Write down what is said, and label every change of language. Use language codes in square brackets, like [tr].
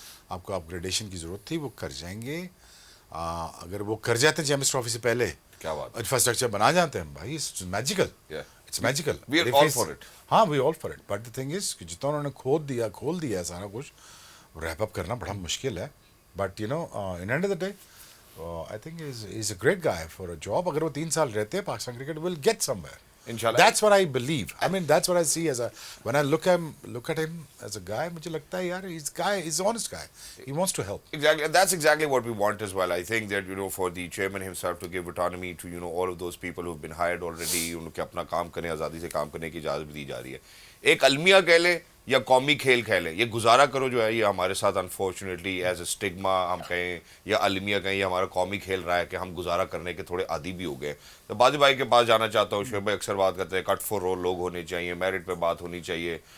[ur] آپ کو اپ گریڈیشن کی ضرورت تھی, وہ کر جائیں گے. اگر وہ کر جاتے ہیں چیمپئنز ٹرافی سے پہلے, کیا بات, انفراسٹرکچر بنا جاتے ہیں بھائی, [en] It's magical, it's magical. We are all for it. ہاں, we all for it. But the thing is [ur] کہ جتنا انہوں نے کھول دیا ہے سارا کچھ, ریپ اپ کرنا بڑا مشکل ہے. [en] But you know in end of the day I think he's a great guy for a job. [ur] اگر وہ 3 سال رہتے ہیں, Pakistan cricket [en] will get somewhere. [ar] Inshallah. [en] That's what I believe. I mean, that's what I see as when I look at him as a guy, [ur] مجھے لگتا ہے یار, [en] he's an honest guy. He wants to help. Exactly, and that's exactly what we want as well. I think that, for the chairman himself to give autonomy to, all of those people who've been hired already, [ur] ان کے اپنا کام کریں, آزادی سے کام کرنے کی اجازت دی جا رہی ہے. ایک المیہ کہہ لیں یا قومی کھیل کہہ لیں, یہ گزارا کرو جو ہے یہ ہمارے ساتھ انفارچونیٹلی [en] is a stigma [ur] ہم کہیں یا المیہ کہیں, یہ ہمارا قومی کھیل رہا ہے کہ ہم گزارا کرنے کے تھوڑے عادی بھی ہو گئے. تو باجی بھائی کے پاس جانا چاہتا ہوں. شعیب بھائی اکثر بات کرتے ہیں کٹ فور رول لوگ ہونے چاہیے, میرٹ پہ بات ہونی چاہیے.